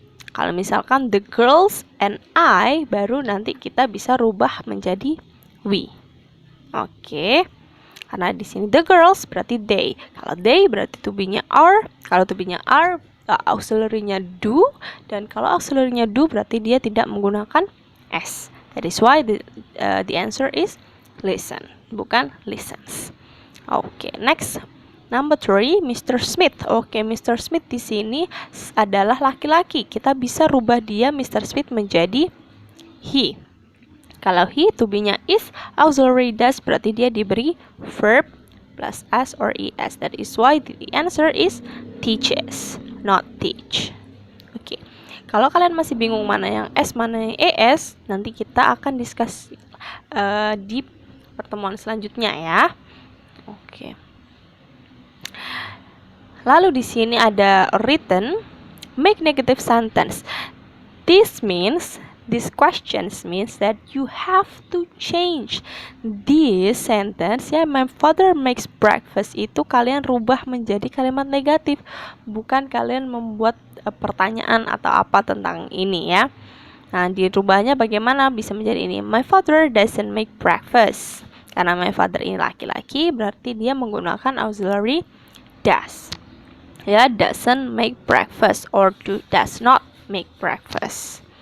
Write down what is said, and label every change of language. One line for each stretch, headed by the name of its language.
Indonesian: Kalau misalkan the girls and I, baru nanti kita bisa rubah menjadi we. Oke. Karena di sini the girls berarti they. Kalau they berarti to be-nya are. Kalau to be-nya are, auxiliary-nya do. Dan kalau auxiliary-nya do berarti dia tidak menggunakan S.
English: That is why the answer is listen,
Indonesian: bukan listens.
English: Oke, next. Number 3, Mr. Smith. Oke, Mr.
Indonesian: Smith di sini adalah laki-laki. Kita bisa rubah dia Mr. Smith menjadi he. Kalau he, to be-nya is, auxiliary does berarti dia diberi
English: verb plus s or es. That is why the answer is teaches, not teach.
Indonesian: Oke. Kalau kalian masih bingung mana yang s, mana yang es, nanti kita akan discuss di pertemuan selanjutnya ya. Oke. Lalu di sini ada written, make negative sentence.
English: These questions means that you have to change this sentence ya. My father makes breakfast
Indonesian: itu kalian rubah menjadi kalimat negatif, bukan kalian membuat pertanyaan atau apa tentang ini ya. Nah, dirubahnya bagaimana bisa menjadi ini.
English: My father doesn't make breakfast.
Indonesian: Karena my father ini laki-laki, berarti dia menggunakan auxiliary does.
English: Ya, doesn't make breakfast or does not make breakfast.